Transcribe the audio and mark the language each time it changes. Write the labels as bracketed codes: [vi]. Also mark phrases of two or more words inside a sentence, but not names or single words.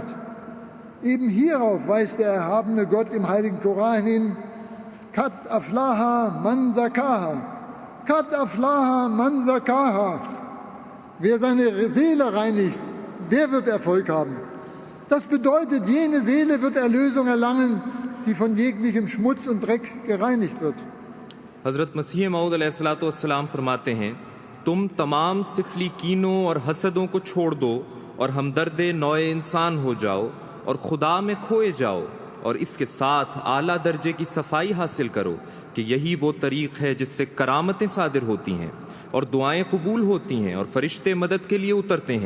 [de] Eben hierauf weist der erhabene Gott im heiligen Koran hin: [ar] قد أفلح من زكاها قد أفلح من زكاها. [de] Wer seine Seele reinigt, der wird Erfolg haben. Das bedeutet, jene Seele wird Erlösung erlangen, die von jeglichem Schmutz und Dreck gereinigt wird. [ur] حضرت مسیح موعود علیہ السلام فرماتے ہیں، تم تمام سفلی کینوں اور حسدوں کو چھوڑ دو اور ہمدرد نوع انسان ہو جاؤ اور خدا میں کھوئے جاؤ اور اس کے ساتھ اعلیٰ درجے کی صفائی حاصل کرو کہ یہی وہ طریق ہے جس سے کرامتیں صادر ہوتی ہیں اور دعائیں قبول ہوتی ہیں اور فرشتے مدد کے لیے اترتے ہیں.